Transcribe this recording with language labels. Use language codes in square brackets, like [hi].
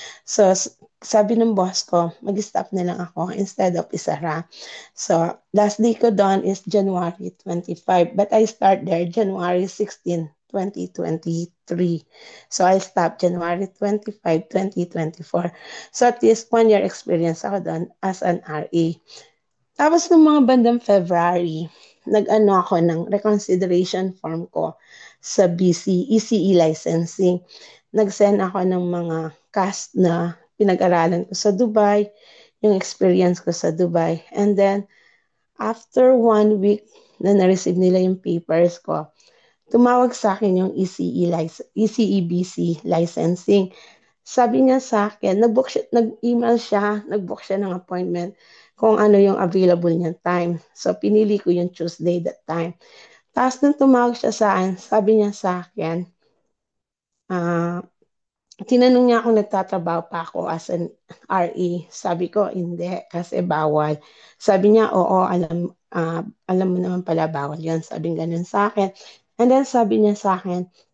[tl] So, sabi ng boss ko, mag-stop na lang ako [en] instead of [tl] isara. [en] So, last day [tl] ko doon [en] is January 25. But I start there January 16, 2023. So, I stopped January 25, 2024. So, at least 1 year experience [tl] ako doon [en] as an RA. [tl] Tapos ng mga bandang February, nag-ano ako ng reconsideration form ko sa BC ECE licensing. Nag-send ako ng mga cast na pinag-aralan ko sa Dubai, yung experience ko sa Dubai. [en] And then, after 1 week [tl] na na-receive nila yung papers ko, tumawag sa akin yung ECE BC licensing. Sabi niya sa akin, nag-email siya, nag-book siya ng appointment kung ano yung available niyang time. So, pinili ko yung Tuesday that time. Tapos nung tumawag siya sa akin, sabi niya sa akin, tinanong niya kung nagtatrabaho pa ako as an RE. Sabi ko, hindi, kasi bawal. Sabi niya, oo, alam mo naman pala bawal yan. Sabi ganun sa akin. And then sabi niya sa akin,